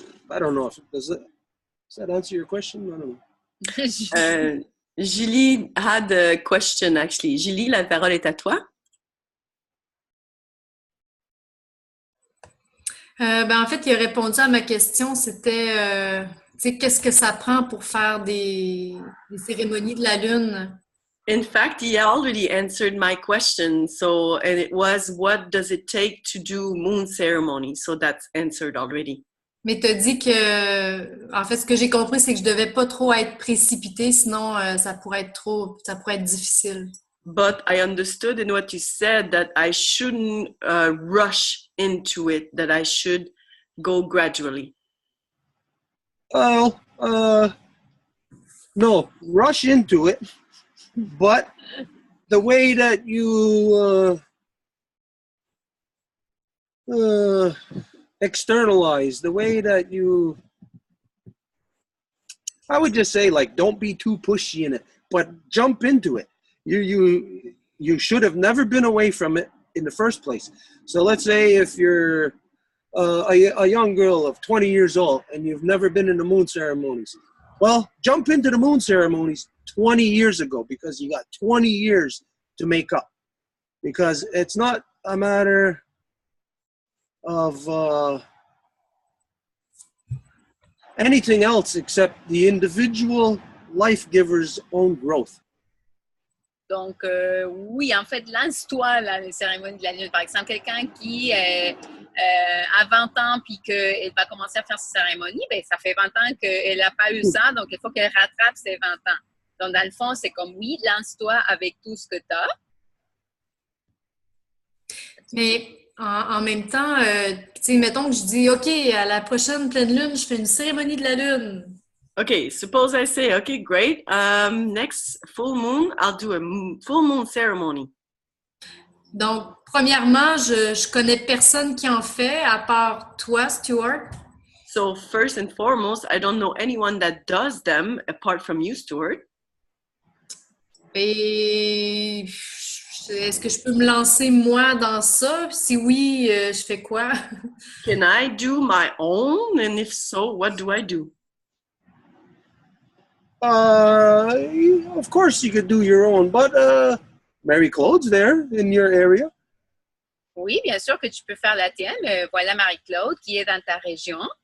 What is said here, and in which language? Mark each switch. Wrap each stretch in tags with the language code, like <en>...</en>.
<en>I don't know if does that answer your question? I don't know. Julie had a question, actually.</en> <fr>Julie, la parole est à toi. En fait, il a répondu à ma question, c'était qu'est-ce que ça prend pour faire des cérémonies de la Lune?</fr> <en>In fact, he already answered my question. And it was, what does it take to do moon ceremony? So that's answered already.</en> <fr>Mais tu as dit que, en fait, ce que j'ai compris, c'est que je devais pas trop être précipitée, sinon ça pourrait être difficile.</fr> <en>But I understood in what you said that I shouldn't rush into it, that I should go gradually. Well, no, rush into it, but the way that you externalize, the way that you, I would just say, like, don't be too pushy in it, but jump into it. You should have never been away from it in the first place. So let's say if you're a young girl of 20 years old and you've never been in the moon ceremonies, well, jump into the moon ceremonies 20 years ago because you got 20 years to make up. Because it's not a matter of anything else except the individual life giver's own growth.</en> <fr>Donc, oui, en fait, lance-toi là, les cérémonies de la Lune. Par exemple, quelqu'un qui a 20 ans puis qu'elle va commencer à faire ses cérémonies, ben, ça fait 20 ans qu'elle n'a pas eu ça, donc il faut qu'elle rattrape ses 20 ans. Donc, dans le fond, c'est comme, oui, lance-toi avec tout ce que tu as. Mais en même temps, tu sais, mettons que je dis, OK, à la prochaine pleine lune, je fais une cérémonie de la Lune.</fr> <en>Okay, suppose I say, okay, great. Next full moon, I'll do a full moon ceremony.</en> <fr>Donc, premièrement, je connais personne qui en fait à part toi, Stuart.</fr> <en>So first and foremost, I don't know anyone that does them apart from you, Stuart.</en> <fr>Et est-ce que je peux me lancer moi dans ça? Si oui, je fais quoi?</fr> <en>Can I do my own? And if so, what do I do? Of course you could do your own, but Marie-Claude's there in your area.</en> <fr>Oui, bien sûr que tu peux faire la tienne. Voilà Marie-Claude qui est dans ta région.</fr>